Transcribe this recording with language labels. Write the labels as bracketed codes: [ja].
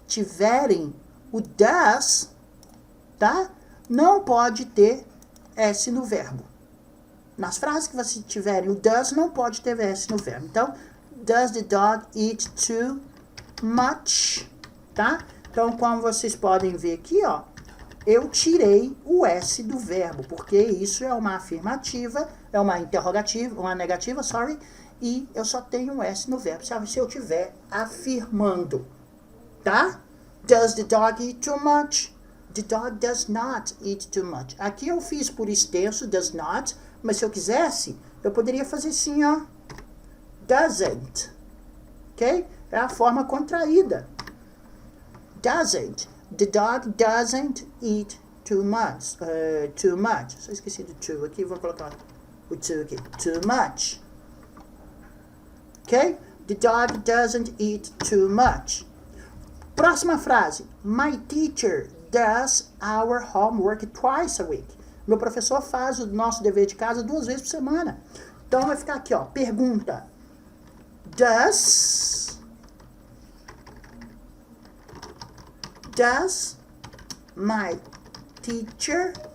[pt] tiverem o does, tá? Não pode ter S no verbo. Nas frases que vocês tiverem o does, não pode ter S no verbo. Então, [en] does the dog eat too much? [pt] Tá? Então, como vocês podem ver aqui, ó, eu tirei o S do verbo, porque isso é uma afirmativa, é uma interrogativa, uma negativa, [en] sorry, [pt] e eu só tenho um S no verbo, se eu estiver afirmando, tá? [en] Does the dog eat too much? The dog does not eat too much. [pt] Aqui eu fiz por extenso, does not, mas se eu quisesse, eu poderia fazer assim, ó, doesn't, ok? É a forma contraída. Doesn't. [en] The dog doesn't eat too much. Too much. [pt] Só esqueci do to aqui, vou colocar o to aqui. [en] Too much. Ok? The dog doesn't eat too much. [pt] Próxima frase. [en] My teacher does our homework twice a week. [pt] Meu professor faz o nosso dever de casa 2 vezes por semana. Então vai ficar aqui, ó. Pergunta. [en] Does my teacher...